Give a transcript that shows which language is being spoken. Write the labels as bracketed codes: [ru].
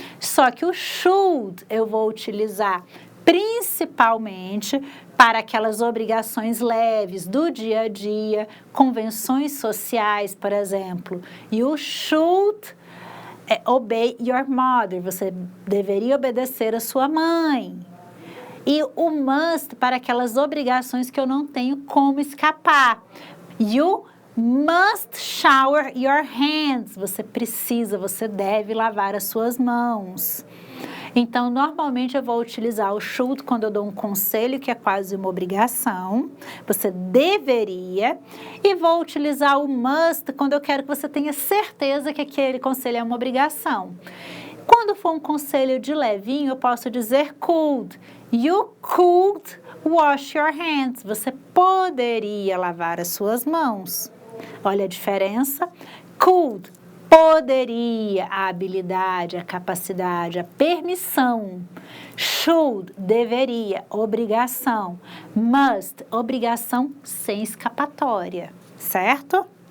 [pt] Só que o should eu vou utilizar principalmente para aquelas obrigações leves do dia a dia, convenções sociais, por exemplo. E o should é [en] obey your mother, [pt] você deveria obedecer a sua mãe. E o must para aquelas obrigações que eu não tenho como escapar. [en] You must shower your hands. [pt] Você precisa, você deve lavar as suas mãos. Então, normalmente eu vou utilizar o should quando eu dou um conselho que é quase uma obrigação. Você deveria. E vou utilizar o must quando eu quero que você tenha certeza que aquele conselho é uma obrigação. Quando for um conselho de levinho, eu posso dizer could. [en] You could wash your hands. [pt] Você poderia lavar as suas mãos. Olha a diferença. Could, poderia, a habilidade, a capacidade, a permissão. Should, deveria, obrigação. Must, obrigação sem escapatória, certo?